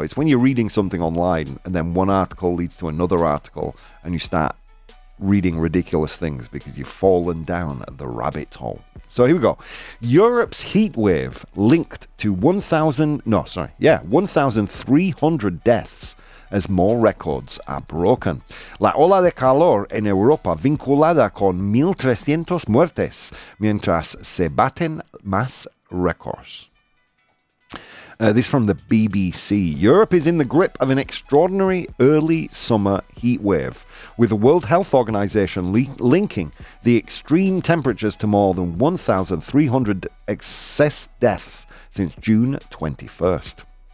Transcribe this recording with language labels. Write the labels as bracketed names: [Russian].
[English] It's when you're reading something online and then one article leads to another article and you start reading ridiculous things because you've fallen down the rabbit hole. So here we go. Europe's heat wave linked to 1,300 deaths as more records are broken. [Spanish] La ola de calor en Europa vinculada con 1,300 muertes mientras se baten más récords. [English] This from the BBC. Europe is in the grip of an extraordinary early summer heat wave, with the World Health Organization linking the extreme temperatures to more than 1,300 excess deaths since June 21st.